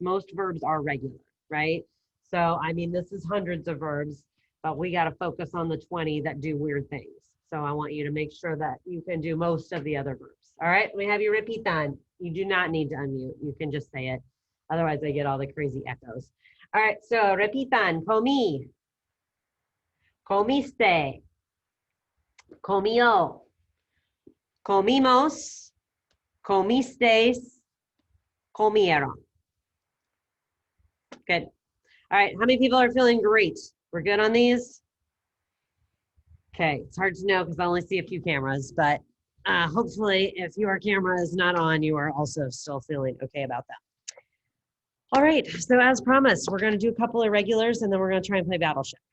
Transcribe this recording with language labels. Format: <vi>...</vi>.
<en>Most verbs are regular, right? So, I mean, this is hundreds of verbs, but we got to focus on the 20 that do weird things. So I want you to make sure that you can do most of the other verbs. All right, we have you repeat that. You do not need to unmute. You can just say it. Otherwise, I get all the crazy echoes. All right, so</en> <es>repitan. Comí, comiste, comió, comimos, comisteis, comieron.</es> <en>Good. All right, how many people are feeling great? We're good on these? Okay, it's hard to know because I only see a few cameras, but hopefully if your camera is not on, you are also still feeling okay about that. All right, so as promised, we're gonna do a couple of irregulars and then we're gonna try and play Battleship.</en>